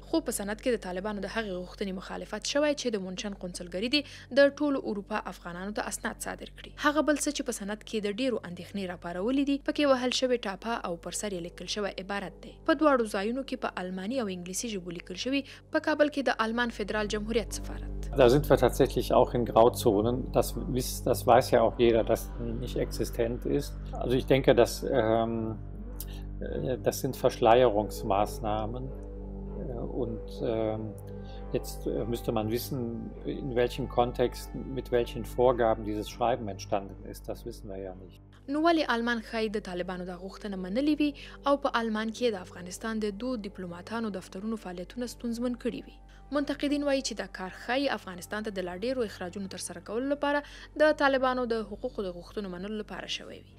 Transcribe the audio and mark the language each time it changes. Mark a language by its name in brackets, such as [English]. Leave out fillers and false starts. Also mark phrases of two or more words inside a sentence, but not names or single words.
[Pashto] خو په سند کې د طالبانو د هغې غوښتنې مخالفت شوی چې د مونشن قونسلګري دي د ټولو اروپا افغانانو ته اسناد صادر کړي. هغه بل څه چې په سند کې د ډیرو اندېښنې راپارولې دي پکې وهل شوی ټاپه او پر سر یې لیکل شوی عبارت دی. په دواړو ځایونو کې په آلماني او انګلیسي ژبو لیکل شوي. په کابل کې د آلمان فدرال جمهوریت سفارت. [German] Da sind wir tatsächlich auch in Grauzonen. Das weiß ja auch jeder, dass die nicht existent ist. Also ich denke, das sind Verschleierungsmaßnahmen. Und jetzt müsste man wissen, in welchem Kontext, mit welchen Vorgaben dieses Schreiben entstanden ist. Das wissen wir ja nicht. [Pashto] نو ولې آلمان ښایي د طالبانو دا غوښتنه منلې وي او په آلمان کې د افغانستان د 2 ډیپلوماټانو دفترونو فعالیتونه ستونزمن کړي وي. منتقدین وایي چې دا کار ښایي افغانستان ته د لا ډیرو اخراجونو ترسره کولو لپاره د طالبانو د حقوقو د غوښتنو منلو لپاره شوی وي.